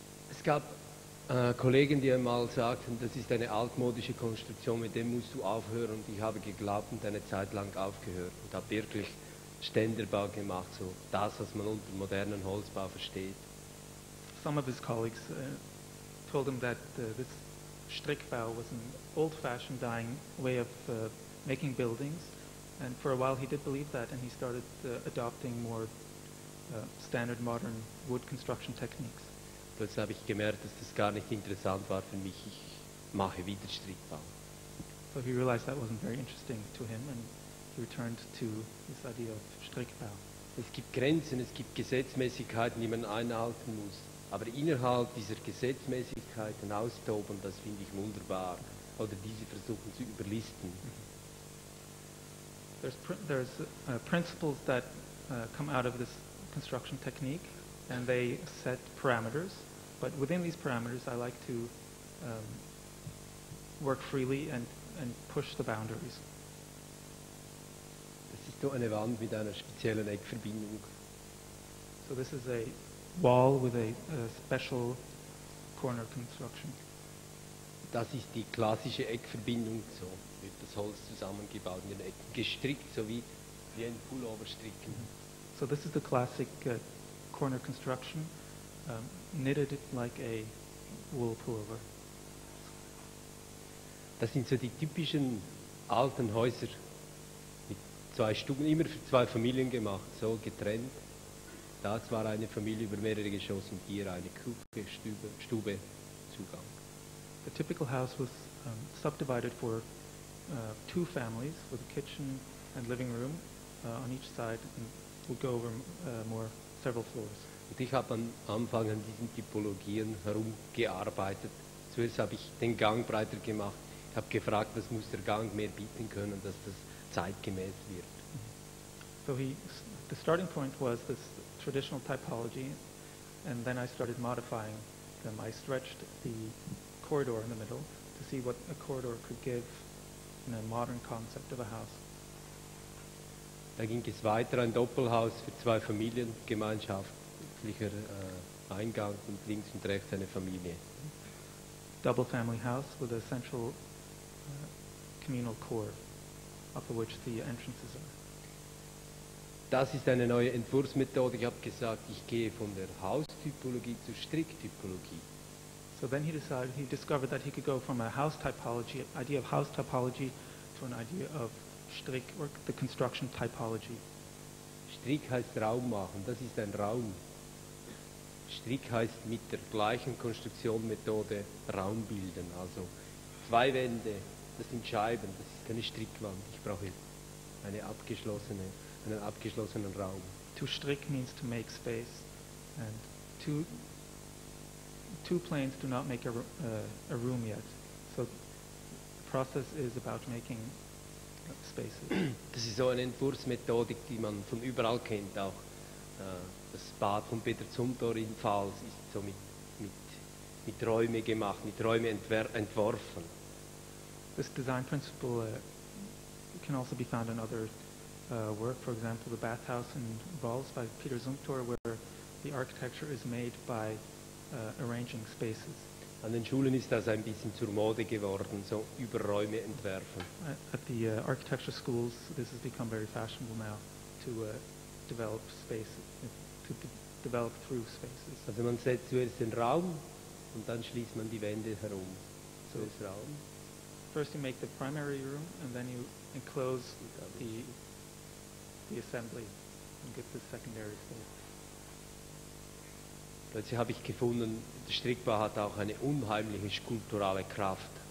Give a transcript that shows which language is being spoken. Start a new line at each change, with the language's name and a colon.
German: Es gab Kollegen, die einmal sagten, das ist eine altmodische Konstruktion, mit dem musst du aufhören. Und ich habe geglaubt und eine Zeit lang aufgehört und habe wirklich Ständerbau gemacht, so das, was man unter modernen Holzbau versteht.
English: Some of his colleagues told him that this Strickbau was an old-fashioned, dying way of making buildings, and for a while he did believe that, and he started adopting more standard modern wood construction techniques.
German: Plötzlich habe ich gemerkt, dass das gar nicht interessant war für mich. Ich mache wieder Strickbau.
English: So he realized that wasn't very interesting to him, and he returned to this idea of Strickbau.
German: Es gibt Grenzen, es gibt Gesetzmäßigkeiten, die man einhalten muss. Aber innerhalb dieser Gesetzmäßigkeiten austoben, das finde ich wunderbar. Oder diese versuchen zu überlisten.
English: There's principles that come out of this construction technique, and they set parameters. But within these parameters, I like to work freely and push the boundaries.
German: Das ist so eine Wand mit einer speziellen Eckverbindung.
English: So this is a wall with a special corner construction.
German: Das ist die klassische Eckverbindung, so wird das Holz zusammengebaut in den Ecken, gestrickt, so wie ein Pullover stricken.
English: So this is the classic corner construction, knitted like a wool pullover.
German: Das sind so die typischen alten Häuser mit 2 Stuben, immer für 2 Familien gemacht, so getrennt. Das war eine Familie über mehrere Geschosse und hier eine Küche, Stube, Zugang.
English: The typical house was subdivided for 2 families with a kitchen and living room on each side, and we'll go over several floors.
German: Und ich habe am Anfang an diesen Typologien herumgearbeitet. Zuerst habe ich den Gang breiter gemacht. Ich habe gefragt, was muss der Gang mehr bieten können, dass das zeitgemäß wird.
English: So the starting point was this traditional typology, and then I started modifying them. I stretched the corridor in the middle to see what a corridor could give in a modern concept of a house.
German: Da ging es weiter, ein Doppelhaus für 2 Familien, gemeinschaftlicher Eingang und links und rechts eine Familie.
English: Double family house with a central communal core, up of which the entrances are.
German: Das ist eine neue Entwurfsmethode. Ich habe gesagt, ich gehe von der Haustypologie zur Stricktypologie.
English: So then he discovered that he could go from a house typology, idea of house typology, to an idea of Strick, or the construction typology.
German: Strick heißt Raum machen, das ist ein Raum. Strick heißt mit der gleichen Konstruktionsmethode Raum bilden. Also 2 Wände, das sind Scheiben, das ist keine Strickwand. Ich brauche einen abgeschlossenen Raum.
English: To strick means to make space, And two planes do not make a room yet. So the process is about making spaces.
German: Das ist so eine Entwurfsmethodik, die man von überall kennt. Auch das Bad von Peter Zumthor in Pfalz ist so mit Räume gemacht, mit Räume entworfen.
English: This design principle can also be found in other work. For example, the bathhouse in Vals by Peter Zumthor, where the architecture is made by arranging spaces.
German: An den Schulen ist das ein bisschen zur Mode geworden, so über Räume entwerfen.
English: At the architecture schools, this has become very fashionable now to develop spaces, develop through spaces.
German: Also man setzt zuerst den Raum und dann schließt man die Wände herum. So ist Raum.
English: First you make the primary room and then you enclose the assembly and get the secondary space.
German: Plötzlich habe ich gefunden, der Strickbau hat auch eine unheimliche skulpturale Kraft.